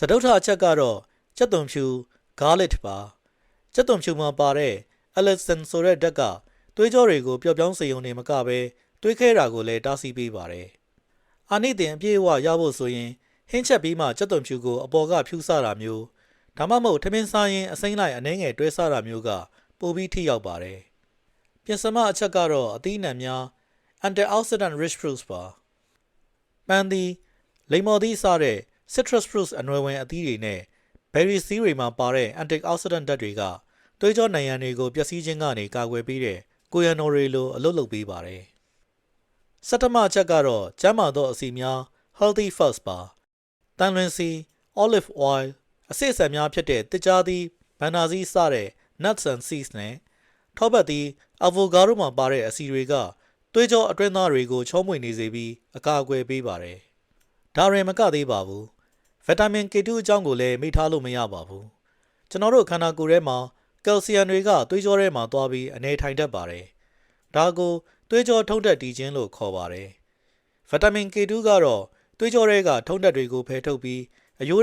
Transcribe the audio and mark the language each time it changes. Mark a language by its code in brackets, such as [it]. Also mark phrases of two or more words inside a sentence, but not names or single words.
[my] တုထအချက်ကတော့ကြက်သွန်ဖြူ garlic ပါကြက်သွန်ဖြူမှာပါတဲ့ allicin ဆိုတဲ့ဓာတ်ကသွေးကြောတွေကိုပျော့ပြောင်းစေုံနေမကပဲ သွေးခဲတာကိုလည်းတားဆီးပေးပါတယ်အာနိသင်အပြည့်အဝရဖို့ဆိုရင်ဟင်းချက်ပြီးမှကြက်သွန်ဖြူကိုအပေါ်ကဖြူစတာမျိုးဒါမှမဟုတ်ထမင်းစားရင်အစိမ့်လိုက်အနှဲငယ်တွဲစားတာမျိုးကပိုပြီးထိရောက်ပါတယ်ပြင်စမအချက်ကတော့အသီးအနှံများ [en] antioxidant rich fruits [my] ပါပန်းသီးလိမ္မော်သီးစတဲ့ [en] citrus fruits [my] အနွယ်ဝင်အသီးတွေနဲ့ berry သီးတွေမှာပါတဲ့ antioxidant ဓာတ် တွေကသွေးကြောနံရံတွေကိုပျက်စီးခြင်းကနေကာကွယ်ပေးတဲ့ကိုယန်နိုတွေလိုအလုပ်လုပ်ပေးပါတယ်ဆဋ္ဌမအချက်ကတော့ကျန်းမာသောအဆီများ [en] healthy fats [my] ပါတန်လွင်ဆီ [en] olive oil [my] အစစ်အဆန်များဖြစ်တဲ့တစ်ကြားသီးဘန်နာသီးစတဲ့ [en] nuts and seeds [my] နဲ့ထောပတ်သီး avocado မှာ ပါတဲ့အဆီတွေကသွေးကြောအတွင်းသားတွေကိုချောမွေ့နေစေပြီးအကာအကွယ်ပေးပါတယ်ဒါရင်မကသေးပါဘူးဗီတာမင် K2 အကြောင်းကိုလည်းမေ့ထားလို့မရပါဘူးကျွန်တော်တို့ခန္ဓာကိုယ်ထဲမှာကယ်လ်ဆီယမ် တွေကသွေးကြောထဲမှာသွားပြီးအနေထိုင်တတ်ပါတယ်ဒါကိုသွေးကြောထုံးတက်တည်ခြင်းလို့ခေါ်ပါတယ်ဗီတာမင် K2 ကတော့သွေးကြောတွေကထုံးတက်တွေကိုဖယ်ထုတ်ပြီးအရိုး